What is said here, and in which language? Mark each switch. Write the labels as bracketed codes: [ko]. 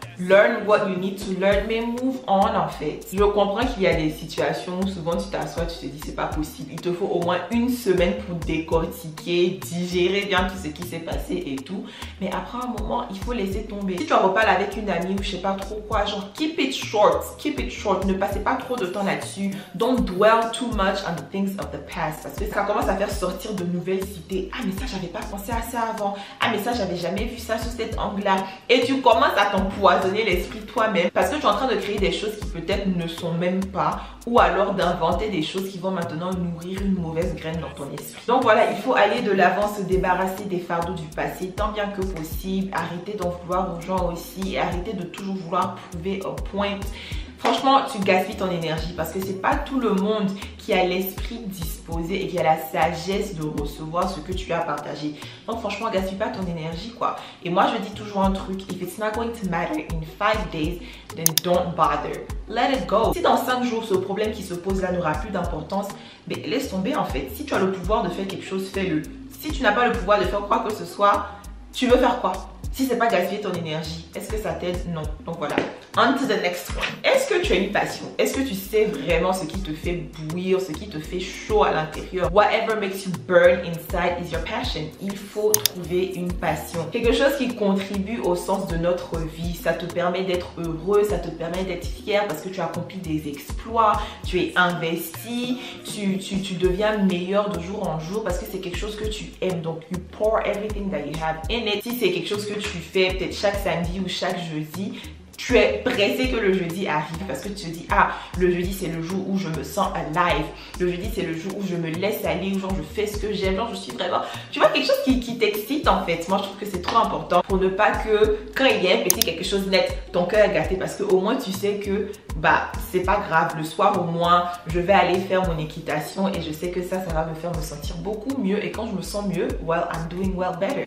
[en] Learn what you need to learn, [fr] mais [en] move on [fr] en fait. Je comprends qu'il y a des situations où souvent tu t'assois, tu te dis c'est pas possible. Il te faut au moins une semaine pour décortiquer, digérer bien tout ce qui s'est passé et tout. Mais après un moment, il faut laisser tomber. Si tu en reparles avec une amie ou je sais pas trop quoi, genre [en] keep it short. [fr] Ne passez pas trop de temps là-dessus. [en] Don't dwell too much on the things of the past. [fr] Parce que ça commence à faire sortir de nouvelles idées. Ah mais ça j'avais pas pensé à ça avant. Ah mais ça j'avais jamais vu ça sous cet angle-là. Et tu commences à t'empoisonner l'esprit toi-même parce que tu es en train de créer des choses qui peut-être ne sont même pas, ou alors d'inventer des choses qui vont maintenant nourrir une mauvaise graine dans ton esprit. Donc voilà, il faut aller de l'avant, se débarrasser des fardeaux du passé tant bien que possible, arrêter d'en vouloir aux gens aussi, et arrêter de toujours vouloir prouver un point. Franchement, tu gaspilles ton énergie parce que c'est pas tout le monde qui a l'esprit disposé et qui a la sagesse de recevoir ce que tu as partagé. Donc franchement, gaspille pas ton énergie quoi. Et moi, je dis toujours un truc, [en] if it's not going to matter in 5 days, then don't bother. Let it go. [fr] Si dans 5 jours, ce problème qui se pose là n'aura plus d'importance, mais laisse tomber en fait. Si tu as le pouvoir de faire quelque chose, fais-le. Si tu n'as pas le pouvoir de faire quoi que ce soit, tu veux faire quoi? Si c'est pas gaspiller ton énergie, est-ce que ça t'aide? Non. Donc voilà. [en] On to the next one. [fr] Est-ce que tu as une passion? Est-ce que tu sais vraiment ce qui te fait bouillir, ce qui te fait chaud à l'intérieur? [en] Whatever makes you burn inside is your passion. [fr] Il faut trouver une passion. Quelque chose qui contribue au sens de notre vie. Ça te permet d'être heureux, ça te permet d'être fier parce que tu as accompli des exploits, tu es investi, tu deviens meilleur de jour en jour parce que c'est quelque chose que tu aimes. Donc, [en] you pour everything that you have in it. [fr] Si c'est quelque chose que tu fais peut-être chaque samedi ou chaque jeudi, tu es pressé que le jeudi arrive parce que tu te dis ah, le jeudi c'est le jour où je me sens alive, le jeudi c'est le jour où je me laisse aller, où genre je fais ce que j'aime, genre je suis vraiment, tu vois, quelque chose qui t'excite en fait. Moi je trouve que c'est trop important pour ne pas que quand il y a un petit quelque chose net, ton cœur est gâté parce que au moins tu sais que bah c'est pas grave, le soir au moins je vais aller faire mon équitation et je sais que ça va me faire me sentir beaucoup mieux, et quand je me sens mieux, [en] well I'm doing well better.